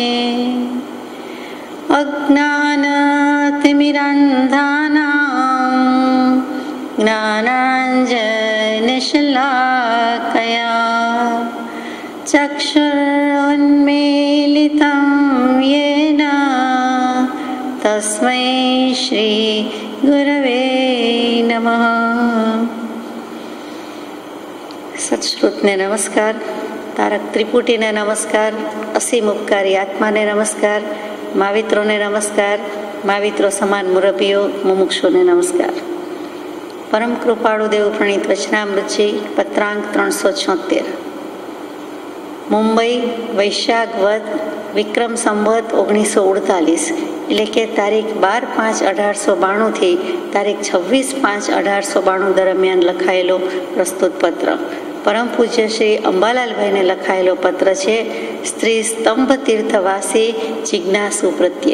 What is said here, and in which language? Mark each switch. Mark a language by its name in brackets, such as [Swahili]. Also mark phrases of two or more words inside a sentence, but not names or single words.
[Sanskrit] अज्ञानतिमिरन्धानां ज्ञानाञ्जनशलाकया चक्षुरुन्मीलितं येन तस्मै श्री गुरवे नमः। [Gujarati] સત્શ્રુતને નમસ્કાર, તારક ત્રિપુટીને નમસ્કાર, અસીમ ઉપકારી આત્માને નમસ્કાર, માવિત્રોને નમસ્કાર, माविત્રો સમાન મુરબીઓ મુમુક્ષુને નમસ્કાર। પરમ કૃપાળુ દેવ પ્રણીત વચનામૃતજી પત્રાંક 376 મુંબઈ વૈશાખ વદ વિક્રમ સંવત 1948 એટલે કે તારીખ 12/5/1892 થી તારીખ 26/5/1892 દરમિયાન લખાયેલો પ્રસ્તુત પત્ર પરમ પૂજ્ય શ્રી અંબાલાલભાઈને લખાયેલો પત્ર છે સ્ત્રી સ્તંભ તીર્થવાસી જિજ્ઞાસુ પ્રત્યે।